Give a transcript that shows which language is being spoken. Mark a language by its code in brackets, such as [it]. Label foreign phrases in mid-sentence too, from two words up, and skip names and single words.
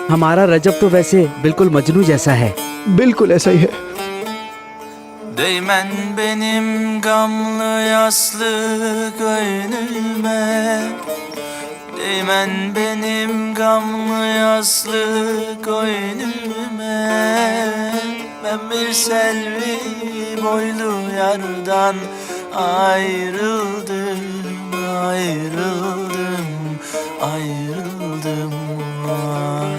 [hi] हमारा रजब तो वैसे बिल्कुल मजनू जैसा है। बिल्कुल ऐसा ही है। [tr] Değmen benim gamlı yaslı gönlüme, Değmen benim gamlı yaslı gönlüme. Ben bir selvi boylu yardan ayrıldım, ayrıldım, ayrıldım, ay.